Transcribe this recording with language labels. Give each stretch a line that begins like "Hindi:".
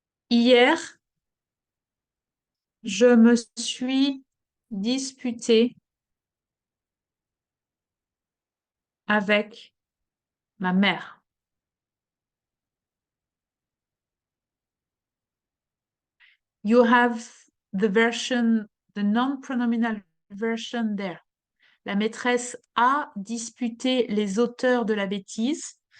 French: Hier, je me suis disputée avec ma mère.
English: You have the version, the non-pronominal version there.
French: La maîtresse a disputé les auteurs de la bêtise.